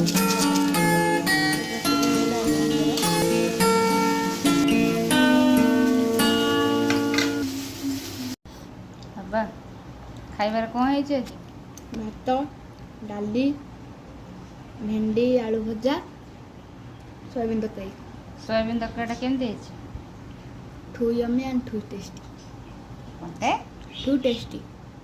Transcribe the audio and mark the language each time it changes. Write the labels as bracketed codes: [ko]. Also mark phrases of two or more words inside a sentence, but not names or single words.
[or] ମସଲା ପ୍ରସ୍ତୁତ କରିଥିବା ଏବେ ପ୍ରସ୍ତୁତ ହେଇଗଲା ଆପଣଙ୍କର ବାବା ଖାଇବାରେ କ'ଣ ହେଇଛି ଆଜି? ଭାତ, ଡାଲି, ଭେଣ୍ଡି ଆଳୁ ଭଜା, ସୋୟାବିନ୍ ତରକାରୀ। ସୋୟାବିନ୍ ତରକାରୀଟା କେମିତି ହେଇଛି? [en] Too yummy and too tasty. [or] ମୋତେ [en] Too tasty.